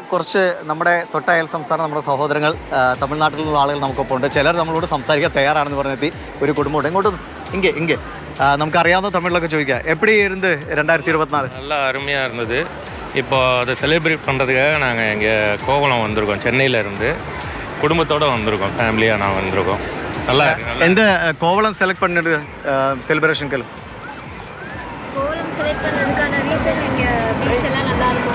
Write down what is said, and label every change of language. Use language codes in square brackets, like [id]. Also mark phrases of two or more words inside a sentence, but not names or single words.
[ml] കുറച്ച് നമ്മുടെ തൊട്ടയൽ സംസ്ഥാനം നമ്മുടെ സഹോദരങ്ങൾ തമിഴ്നാട്ടിൽ നിന്നുള്ള ആളുകൾ നമുക്കൊപ്പം ഉണ്ട്. ചിലർ നമ്മളോട് സംസാരിക്കാൻ തയ്യാറാണെന്ന് പറഞ്ഞെത്തി ഒരു കുടുംബമുണ്ട്. ഇങ്ങോട്ട് ഇங்கே നമുക്കറിയാവുന്ന തമിഴിലൊക്കെ ചോദിക്കാം. [ta] எப்படி இருந்து 2024? நல்லா அருமையாக இருந்தது. இப்போ அதை செலிப்ரேட் பண்ணுறதுக்காக நாங்கள் இங்கே கோவளம் வந்திருக்கோம். சென்னையிலேருந்து குடும்பத்தோடு வந்திருக்கோம். ஃபேமிலியாக நான் வந்திருக்கோம். நல்லா எந்த கோவளம் செலக்ட் பண்ணிட்டு செலிப்ரேஷனுக்கு? கோவளம் செலக்ட் பண்ணதுக்கான ரீசன் இங்கே பீச் எல்லாம் நல்லா இருக்கும்.